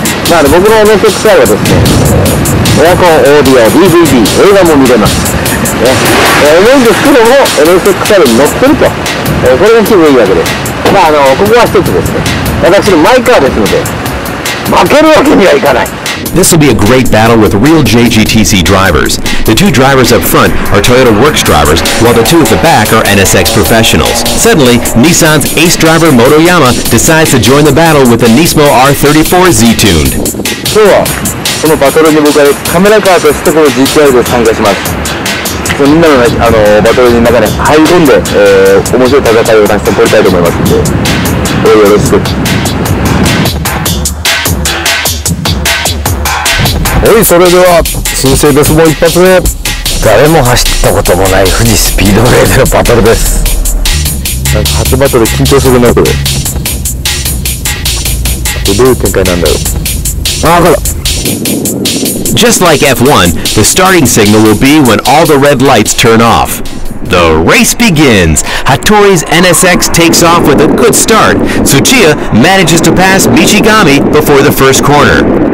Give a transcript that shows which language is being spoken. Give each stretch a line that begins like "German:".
Japanese: なので僕の NSXR はですね、エアコン、オーディオ、DVD、映画も見れます。思うんですけども NSXR に乗ってると、これが気分いいわけです。ここは一つですね、私のマイカーですので負けるわけにはいかない。
English: This will be a great battle with real JGTC drivers. The two drivers up front are Toyota Works drivers, while the two at the back are NSX professionals. Suddenly, Nissan's ace driver Motoyama decides to join the battle with the Nismo R34Z tuned.
Japanese: 今日はこのバトルに僕はカメラカーとしてこの GTR で参加します。みんなの、バトルの中に入り込んで、面白い戦いを出して取りたいと思いますので、よろしく。それでは新生です。もう一発目、誰も走ったこともない富士スピードウェイでのバトルです。なんか初バトル緊張するなこれ。どういう展開なんだろう。分かる。
English: Just like F1, the starting signal will be when all the red lights turn off. The race begins. Hattori's NSX takes off with a good start. Tsuchiya manages to pass Michigami before the first corner.